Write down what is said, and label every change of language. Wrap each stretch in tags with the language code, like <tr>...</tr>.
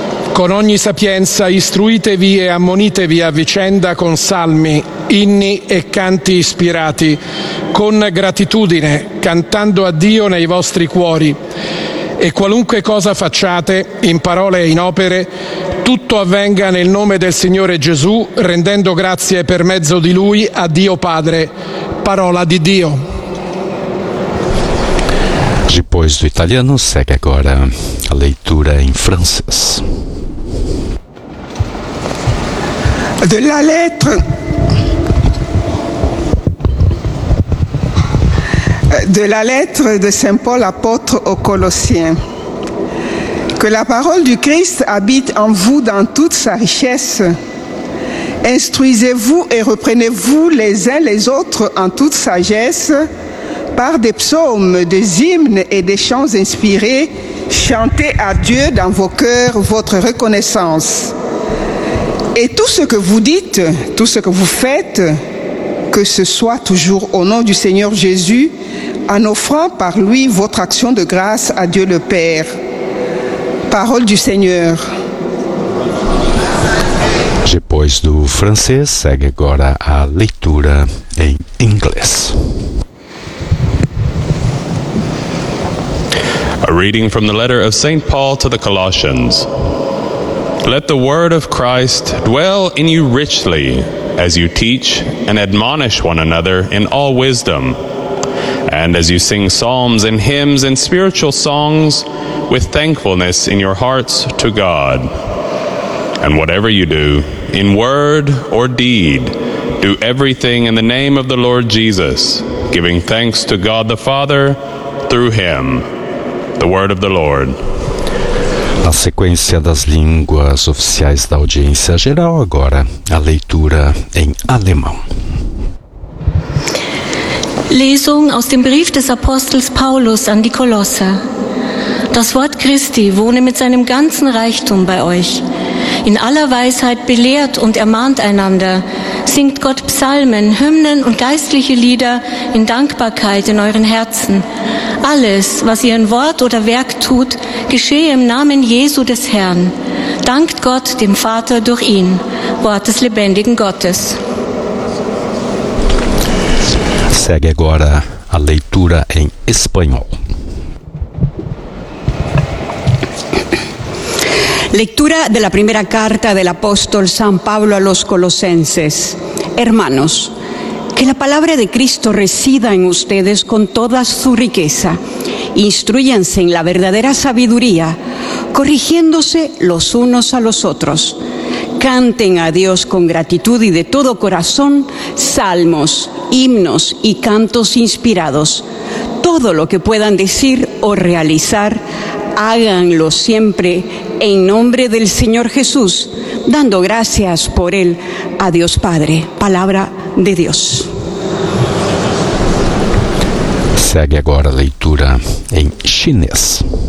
<it>Con ogni sapienza istruitevi e ammonitevi a vicenda con salmi, inni e canti ispirati, con gratitudine, cantando a Dio nei vostri cuori. E qualunque cosa facciate, in parole e in opere, tutto avvenga nel nome del Signore Gesù, rendendo grazie per mezzo di Lui a Dio Padre. Parola di Dio.</it> <pt>Depois do italiano, segue agora a leitura em francês.</pt> <fr>De la lettre. De la lettre de Saint Paul apôtre aux Colossiens. Que la parole du Christ habite en vous dans toute sa richesse. Instruisez-vous et reprenez-vous les uns les autres en toute sagesse par des psaumes, des hymnes et des chants inspirés. Chantez à Dieu dans vos cœurs votre reconnaissance. Et tout ce que vous dites, tout ce que vous faites, que ce soit toujours au nom du Seigneur Jésus, en offrant par lui votre action de grâce à Dieu le Père. Parole du Seigneur.</fr> <pt>Depois do francês, segue agora a leitura em inglês.</pt> <en>A reading from the letter of Saint Paul to the Colossians. Let the word of Christ dwell in you richly as you teach and admonish one another in all wisdom, and as you sing psalms and hymns and spiritual songs with thankfulness in your hearts to God. And whatever you do, in word or deed, do everything in the name of the Lord Jesus, giving thanks to God the Father through him. The word of the Lord.</en> <pt>A sequência das línguas oficiais da audiência geral, agora a leitura em alemão.</pt> <de>Lesung aus dem Brief des Apostels Paulus an die Kolosser. Das Wort Christi wohne mit seinem ganzen Reichtum bei euch. In aller Weisheit belehrt und ermahnt einander, singt Gott Psalmen, Hymnen und geistliche Lieder in Dankbarkeit in euren Herzen. Alles, was ihr in Wort oder Werk tut, geschehe im Namen Jesu des Herrn. Dankt Gott dem Vater durch ihn. Wort des lebendigen Gottes.</de> <pt>Segue agora a leitura em espanhol.</pt> <es>Lectura de la primera carta del apóstol San Pablo a los Colosenses. Hermanos, que la palabra de Cristo resida en ustedes con toda su riqueza. Instruyanse en la verdadera sabiduría, corrigiéndose los unos a los otros. Canten a Dios con gratitud y de todo corazón salmos, himnos y cantos inspirados. Todo lo que puedan decir o realizar, háganlo siempre en nombre del Señor Jesús, dando gracias por él a Dios Padre. Palabra de Dios.</es> <pt>Segue agora a leitura em chinês.</pt>